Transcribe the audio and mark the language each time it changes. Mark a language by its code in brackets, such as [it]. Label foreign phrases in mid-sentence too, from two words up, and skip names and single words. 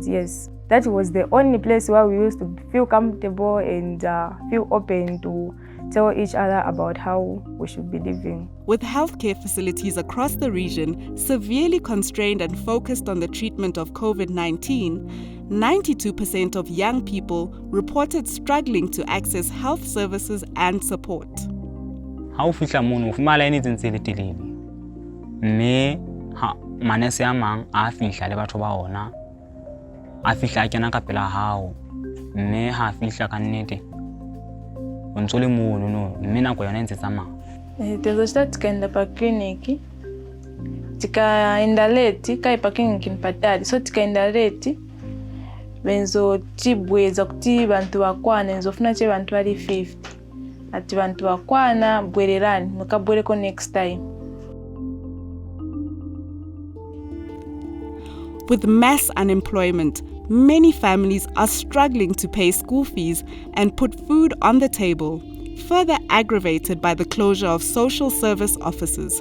[en] Yes, that was the only place where we used to feel comfortable and feel open to tell each other about how we should be living. With healthcare facilities across the region severely constrained and focused on the treatment of COVID-19, 92% of young people reported struggling to access health services and support. [st] Ha o fihla mono o fumana line tse ntse le telele. Mme ha manese a mang a fihla le batho ba ona. A fihla a kena ka pela hao. Mme ha fihla ka nnete. O ntse le mono no, mme nako yona ntse tsamaya. [ny] Tezoshita tikaenda pa kliniki. Tikaenda late, kaipa kliniki nipatali. So tikaenda late. Benzo tibweza kuti bantu bakwana nzofuna che bantu bali 50. Ati bantu bakwana bwererani mukabwereko [en] next time. With mass unemployment, many families are struggling to pay school fees and put food on the table, further aggravated by the closure of social service offices.